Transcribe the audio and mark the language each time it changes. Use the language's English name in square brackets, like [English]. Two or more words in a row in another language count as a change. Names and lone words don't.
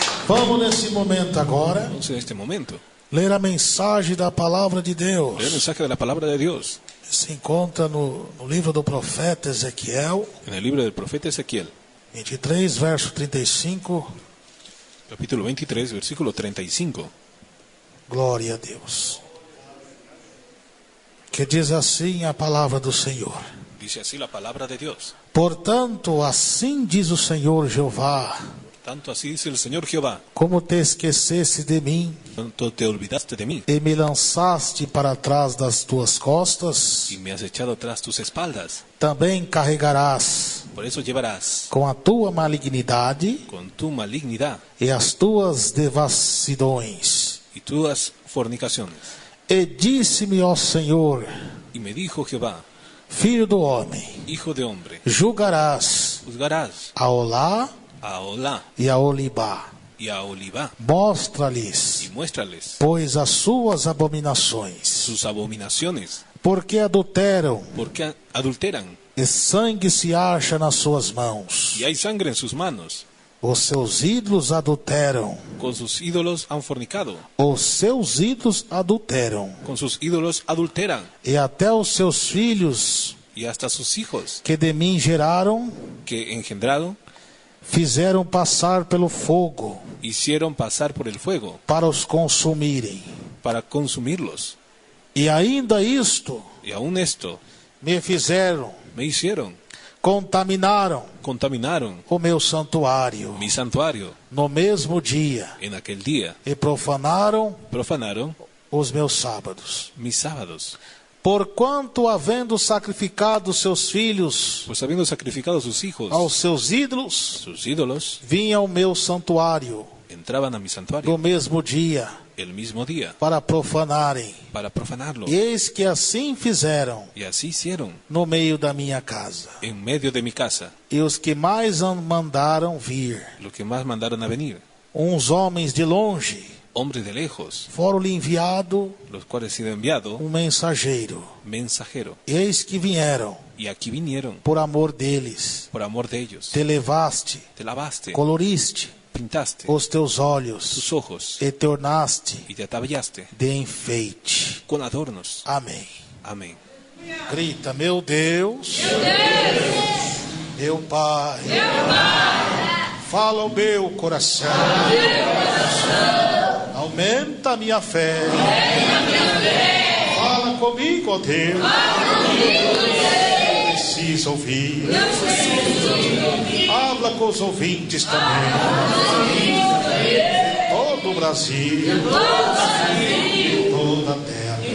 [Portuguese] Vamos nesse momento agora [Spanish] Vamos en este momento [Portuguese] ler a mensagem da palavra de Deus. [Spanish] leer el mensaje de la palabra de Dios [Portuguese] Se encontra no livro do profeta Ezequiel, [Spanish] en el libro del profeta Ezequiel, [Portuguese] 23, verso 35. [Spanish] capítulo 23, versículo 35. [Portuguese] Glória a Deus. Que diz assim a palavra do Senhor. [Spanish] Dice así la palabra de Dios. [Portuguese] Portanto, assim diz o Senhor Jeová: [Spanish] Tanto así dice el Señor Jehová, [Portuguese] como te esquecesse de mim [Spanish] tanto te olvidaste de mí [Portuguese] e me lançaste para trás das tuas costas, [Spanish] y me has echado tras tus espaldas, [Portuguese] também carregarás [Spanish] por eso llevarás [Portuguese] com a tua malignidade [Spanish] con tu malignidad [Portuguese] e as tuas devassidões. [Spanish] y tus fornicaciones. [Portuguese] E disse-me, ó Senhor, [Spanish] Y me dijo Jehová, [Portuguese] filho do homem, [Spanish] hijo de hombre, [Portuguese] julgarás [Spanish] juzgarás [Portuguese] a Olá [Spanish] a Olá [Portuguese] e a Olibá. [Spanish] y a Olivá [Portuguese] Mostra-lhes, [Spanish] y muéstrales [Portuguese] pois, as suas abominações, [Spanish] sus abominaciones, [Portuguese] porque adulteram, [Spanish] porque adulteran [Portuguese] e sangue se acha nas suas mãos. [Spanish] y hay sangre en sus manos. [Portuguese] Os seus ídolos adulteram, [Spanish] Con sus ídolos han fornicado, [Portuguese] os seus ídolos adulteram, [Spanish] con sus ídolos adulteran, [Portuguese] e até os seus filhos [Spanish] y hasta sus hijos [Portuguese] que de mim geraram, [Spanish] que engendraron [Portuguese] fizeram passar pelo fogo [Spanish] hicieron pasar por el fuego [Portuguese] para os consumirem. [Spanish] para consumirlos. [Portuguese] E ainda isto [Spanish] Y aún esto [Portuguese] me fizeram, [Spanish] me hicieron, [Portuguese] contaminaram [Spanish] contaminaron [Portuguese] o meu santuário [Spanish] mi santuario [Portuguese] no mesmo dia [Spanish] en aquel día, [Portuguese] e profanaram [Spanish] profanaron [Portuguese] os meus sábados. [Spanish] mis sábados, [Portuguese] Porquanto, havendo sacrificado seus filhos [Spanish] pues habiendo sacrificado sus hijos, [Portuguese] aos seus ídolos, [Spanish] sus ídolos, [Portuguese] vinham ao meu santuário [Spanish] entraban a mi [Portuguese] no [Spanish] santuario [Portuguese] mesmo dia [Spanish] el mismo día [Portuguese] para profanarem. [Spanish] para profanarlo. [Portuguese] E eis que assim fizeram [Spanish] Y así hicieron [Portuguese] no meio da minha casa. [Spanish] en medio de mi casa, [Portuguese] E os que mais mandaram vir, [Spanish] lo que más mandaron a venir, [Portuguese] uns homens de longe, [Spanish] hombres de lejos, [Portuguese] foram-lhe enviado [Spanish] los cuales sido enviado [Portuguese] mensageiro. [Spanish] mensajero. [Portuguese] Eis que vieram, [Spanish] Y aquí vinieron [Portuguese] por amor deles. [Spanish] por amor de ellos. [Portuguese] Te levaste, [Spanish] Te lavaste, [Portuguese] coloriste [Spanish] pintaste [Portuguese] os teus olhos [Spanish] tus ojos [Portuguese] e tornaste [Spanish] y te ataviaste [Portuguese] de enfeite. [Spanish] con adornos. [Portuguese] Amém. [Spanish] Amén. [Portuguese] Grita, meu Deus, meu Pai, fala o meu coração, aumenta a minha fé, fala comigo, ó Deus, preciso ouvir, habla com os ouvintes também, todo o Brasil, toda a terra.